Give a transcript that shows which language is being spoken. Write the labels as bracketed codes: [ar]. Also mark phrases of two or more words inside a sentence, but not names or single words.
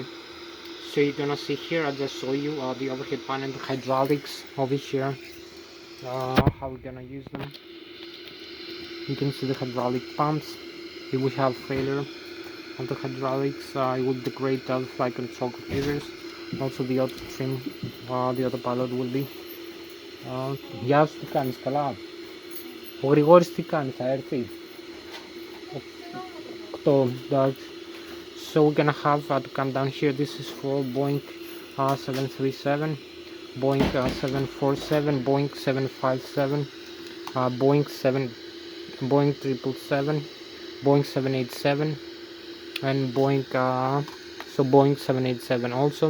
[en] So you're gonna see here, I just show you the overhead panel, the hydraulics over here, how we're gonna use them. You can see the hydraulic pumps. If we have failure of the hydraulics, it will degrade the flight control computers. Also the auto trim, the autopilot will be. [el] Γεια σου, τι κάνεις, καλά? Ο Γρηγόρης τι κάνει, θα έρθει? 8, εντάξει. [en] So we're gonna have to come down here. This is for Boeing 737, Boeing 747, Boeing 757, Boeing 777, Boeing 787, and Boeing Boeing 787 also.